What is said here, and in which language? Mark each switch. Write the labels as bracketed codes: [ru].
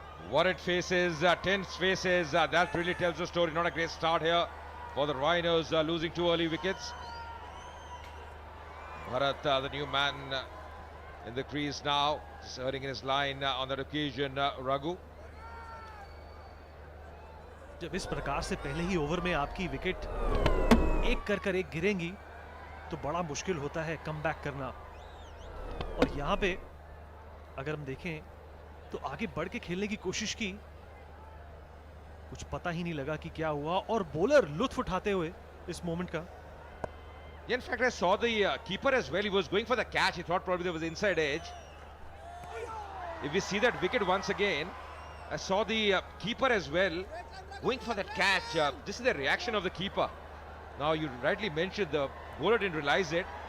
[en] worried faces, tense faces. That really tells the story. Not a great start here for the Rhinos, losing 2 early wickets. Bharat, the new man in the crease now, serving in his line on that occasion, Raghu. [hi] जब इस प्रकार से पहले ही over में आपकी wicket एक कर एक गिरेंगी तो बड़ा मुश्किल होता है कम बैक करना। और यहाँ पे अगर हम देखें तो आगे बढ़ के खेलने की कोशिश की, कुछ पता ही नहीं लगा कि क्या हुआ, और बॉलर लुत्फ उठाते हुए इस मोमेंट का। [en] In fact, I saw the keeper as well. He was going for the catch. He thought probably there was inside edge. If we see that wicket once again, I saw the keeper as well going for that catch. This is the reaction of the keeper. Now, you rightly mentioned the bowler didn't realize it.